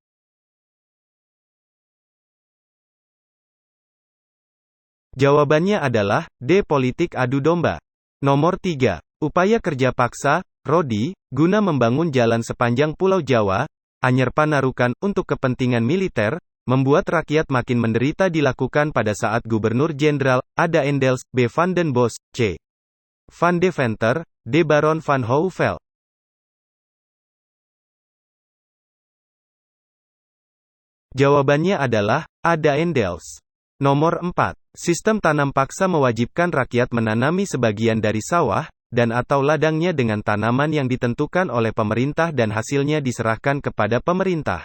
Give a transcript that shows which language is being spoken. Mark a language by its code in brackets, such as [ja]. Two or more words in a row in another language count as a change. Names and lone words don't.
[id] Jawabannya adalah D. Politik adu domba. Nomor 3. Upaya kerja paksa, RODI, guna membangun jalan sepanjang Pulau Jawa, Anyer Panarukan, untuk kepentingan militer, membuat rakyat makin menderita dilakukan pada saat Gubernur Jenderal A. Daendels, B. Van den Bosch, C. Van Deventer, D. Baron van Houvel. Jawabannya adalah A. Daendels. Nomor 4. Sistem tanam paksa mewajibkan rakyat menanami sebagian dari sawah dan atau ladangnya dengan tanaman yang ditentukan oleh pemerintah dan hasilnya diserahkan kepada pemerintah.